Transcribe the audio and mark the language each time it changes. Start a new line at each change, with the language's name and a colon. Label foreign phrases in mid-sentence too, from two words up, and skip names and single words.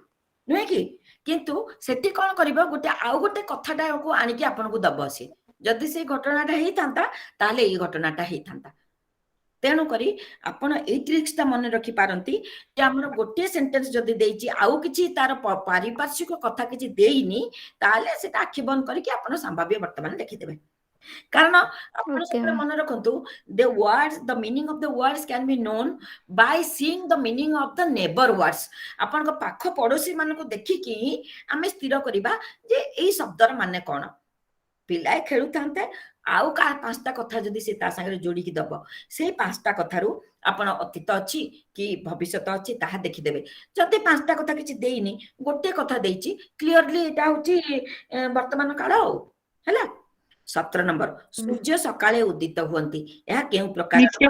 Odia: ନୁହେଁ କି କିନ୍ତୁ ସେଠି କଣ କରିବ ଗୋଟେ ଆଉ ଗୋଟେ କଥାଟାକୁ ଆଣିକି ଆପଣଙ୍କୁ ଦବ ସେ ଯଦି ସେଇ ଘଟଣାଟା ହେଇଥାନ୍ତା ତାହେଲେ ଏଇ ଘଟଣାଟା ହେଇଥାନ୍ତା ତେଣୁକରି ଆପଣ ଏଇ ଟ୍ରିକ୍ସଟା ମନେ ରଖିପାରନ୍ତି ଯେ ଆମର ଗୋଟିଏ ସେଣ୍ଟେନ୍ସ ଯଦି ଦେଇଛି ଆଉ କିଛି ତାର ପାରିପାର୍ଶ୍ୱିକ କଥା କିଛି ଦେଇନି ତାହେଲେ ସେଟା ଆଖି ବନ୍ଦ କରିକି ଆପଣ ସମ୍ଭାବ୍ୟ ବର୍ତ୍ତମାନ ଲେଖିଦେବେ କାରଣ ଆପଣ ଓକେ ସବୁବେଳେ ମନେ ରଖନ୍ତୁ
English: the meaning of the words can be known by seeing the meaning of the neighbor words
Odia: ଆପଣଙ୍କ ପାଖ ପଡୋଶୀ ମାନଙ୍କୁ ଦେଖିକି ଆମେ ସ୍ଥିର କରିବା ଯେ ଏଇ ଶବ୍ଦର ମାନେ କଣ ପିଲାଏ ଖେଳୁଥାନ୍ତେ ଆଉ କାହା ପାଞ୍ଚଟା କଥା ଯଦି ସେ ତା ସାଙ୍ଗରେ ଯୋଡିକି ଦବ ସେଇ ପାଞ୍ଚଟା କଥାରୁ ଆପଣ ଅତୀତ ଅଛି କି ଭବିଷ୍ୟତ ଅଛି ତାହା ଦେଖିଦେବେ ଯଦି ପାଞ୍ଚଟା କଥା କିଛି ଦେଇନି ଗୋଟେ କଥା ଦେଇଛି କ୍ଲିୟରଲି ଏଇଟା ହଉଛି ବର୍ତ୍ତମାନ କାଳ ଆଉ ହେଲା 17 ନମ୍ବର ସୂର୍ଯ୍ୟ ସକାଳେ ଉଦିତ ହୁଅନ୍ତି ଏହା କେଉଁ ପ୍ରକାର